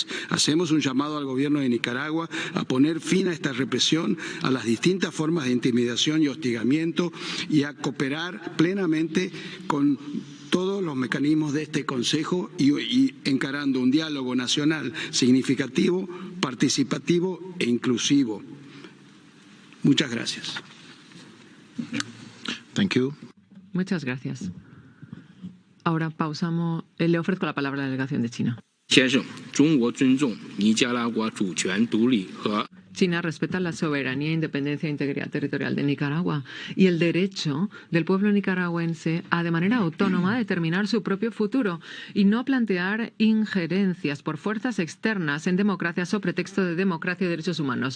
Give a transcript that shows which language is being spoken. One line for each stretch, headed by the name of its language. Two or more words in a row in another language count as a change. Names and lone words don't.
Spanish: Hacemos un llamado al gobierno de Nicaragua a poner fin a esta represión, a las distintas formas de intimidación y hostigamiento y a cooperar plenamente con todos los mecanismos de este Consejo y encarando un diálogo nacional significativo, participativo e inclusivo. Muchas gracias.
English: Thank you.
Spanish: Muchas gracias. Ahora pausamos. Le ofrezco la palabra a la delegación de China.
Chinese: 先生，中国尊重尼加拉瓜主权独立和
Spanish: China respeta la soberanía, independencia e integridad territorial de Nicaragua y el derecho del pueblo nicaragüense a de manera autónoma determinar su propio futuro y no plantear injerencias por fuerzas externas en democracia sobre pretexto de democracia y derechos humanos.